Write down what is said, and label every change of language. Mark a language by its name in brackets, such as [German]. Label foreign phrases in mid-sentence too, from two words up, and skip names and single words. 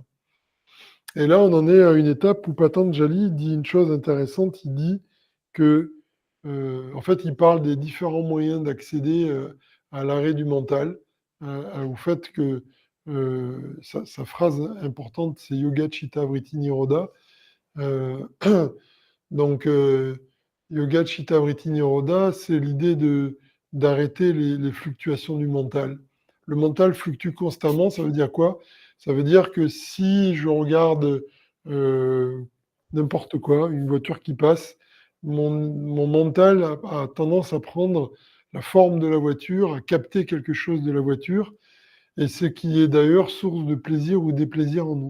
[French] Et là, on en est à une étape où Patanjali dit une chose intéressante. Il dit que, en fait, il parle des différents moyens d'accéder à l'arrêt du mental, au fait que sa phrase importante, c'est [Sanskrit] Yoga Chitta Vritti Nirodha. Donc, Yoga Chitta Vritti Nirodha, [French] c'est l'idée d'arrêter les fluctuations du mental. Le mental fluctue constamment, ça veut dire quoi? Ça veut dire que si je regarde n'importe quoi, une voiture qui passe, mon mental a tendance à prendre la forme de la voiture, à capter quelque chose de la voiture, et ce qui est d'ailleurs source de plaisir ou déplaisir en nous.